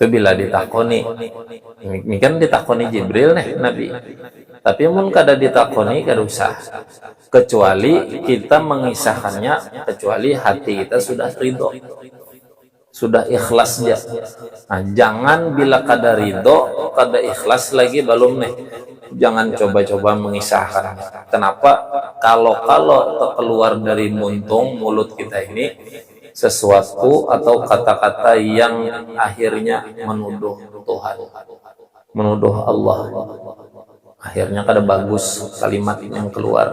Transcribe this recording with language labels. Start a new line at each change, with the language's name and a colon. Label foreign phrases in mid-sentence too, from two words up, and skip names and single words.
Banjar: Itu bila ditakoni, ini kan ditakoni Jibril nih Nabi. Tapi mun kada ditakoni kada usah. Kecuali kita mengisahkannya, kecuali hati kita sudah ridho, sudah ikhlas ya. Nah, jangan bila kada ridho, kada ikhlas lagi belum nih. Jangan coba-coba mengisahkan. Kenapa? Kalau keluar dari mulut kita ini sesuatu atau kata-kata yang akhirnya menuduh Tuhan, menuduh Allah, akhirnya kada bagus kalimat yang keluar.